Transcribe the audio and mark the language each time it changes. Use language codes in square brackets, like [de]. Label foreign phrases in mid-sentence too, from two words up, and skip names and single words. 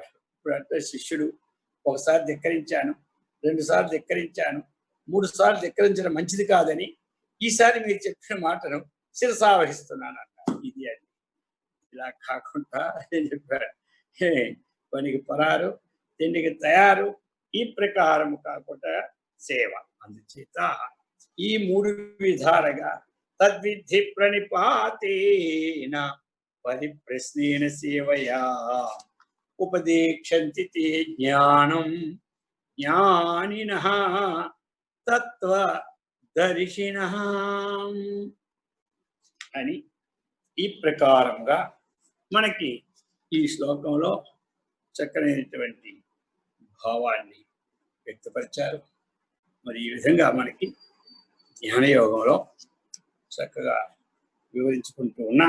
[te] ఇప్పుడు అంటే శిష్యుడు ఒకసారి ధిక్కరించాను, 2 సార్లు ధిక్కరించాను, 3 సార్లు ధిక్కరించడం మంచిది కాదని ఈసారి మీరు చెప్పిన మాటను శిరసావహిస్తున్నాను అన్నాడు. ఇది అది ఇలా కాకుండా ఏం చెప్పాడు, పనికి పరారు తిండికి తయారు, ఈ ప్రకారం కాకుండా సేవ. అందుచేత ఈ 3 విధాలుగా [sa] तद्विद्धि प्रणिपातेन परिप्रश्नेन सेवया उपदेक्षन्ति ते ज्ञानं ज्ञानिनः తత్వదర్శినః [te] అని ఈ ప్రకారంగా మనకి ఈ శ్లోకంలో చక్కనైనటువంటి భావాన్ని వ్యక్తపరిచారు. మరి ఈ విధంగా మనకి జ్ఞానయోగంలో చక్కగా వివరించుకుంటూ ఉన్నాం.